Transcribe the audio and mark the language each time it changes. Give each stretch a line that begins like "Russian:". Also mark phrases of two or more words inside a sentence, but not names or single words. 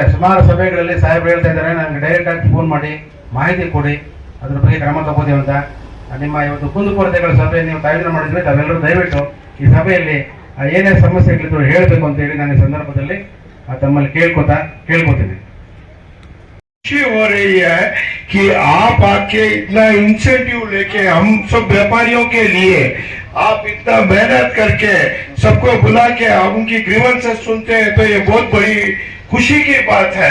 Kannada: ಸುಮಾರು ಸಭೆಗಳಲ್ಲಿ ಸಾಹೇಬರು ಹೇಳ್ತಾ ಇದ್ದಾರೆ, ನನಗೆ ಡೈರೆಕ್ಟ್ ಆಗಿ ಫೋನ್ ಮಾಡಿ ಮಾಹಿತಿ ಕೊಡಿ, ಅದ್ರ ಬಗ್ಗೆ ಕ್ರಮ ತಗೋತೀವಿ ಅಂತ. ನಿಮ್ಮ ಇವತ್ತು ಕುಂದುಕೊರತೆಗಳ ಸಭೆ ನೀವು ಆಯೋಜನೆ ಮಾಡಿದ್ರೆ ತಾವೆಲ್ಲರೂ ದಯವಿಟ್ಟು ಈ ಸಭೆಯಲ್ಲಿ ಏನೇ ಸಮಸ್ಯೆಗಳಿದ್ರು ಹೇಳಬೇಕು ಅಂತ ಹೇಳಿ ನಾನು ಈ ಸಂದರ್ಭದಲ್ಲಿ ತಮ್ಮಲ್ಲಿ ಕೇಳ್ಕೊತೀನಿ.
Hindi: खुशी हो रही है कि आप आके इतना इंसेंटिव लेके हम सब व्यापारियों के लिए आप इतना मेहनत करके सबको बुला के उनकी ग्रीवेंसेस सुनते हैं, तो ये बहुत बड़ी खुशी की बात है।